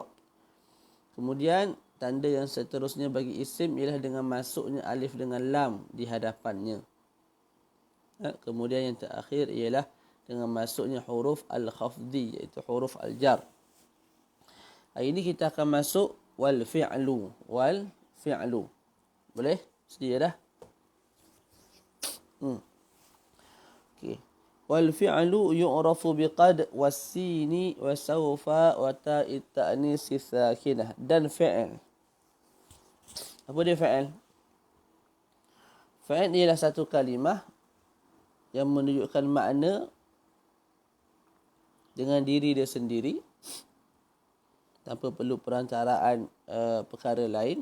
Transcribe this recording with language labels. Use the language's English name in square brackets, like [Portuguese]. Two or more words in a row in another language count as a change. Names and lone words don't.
[Malay] Kemudian tanda yang seterusnya bagi isim ialah dengan masuknya alif dengan lam di hadapannya. Kemudian yang terakhir ialah dengan masuknya huruf al-khafdi, iaitu huruf al-jar. Hari ini kita akan masuk [Arabic] والفعل. والفعل. [Malay] Boleh? Sedia dah? Okey. [Arabic] والفعل يعرف بقد والسين وسوف وتاء التأنيث الساكنة. [Malay] Dan fi'il. Apa dia fi'il? Fi'il ialah satu kalimah yang menunjukkan makna dengan diri dia sendiri tanpa perlu perantaraan perkara lain.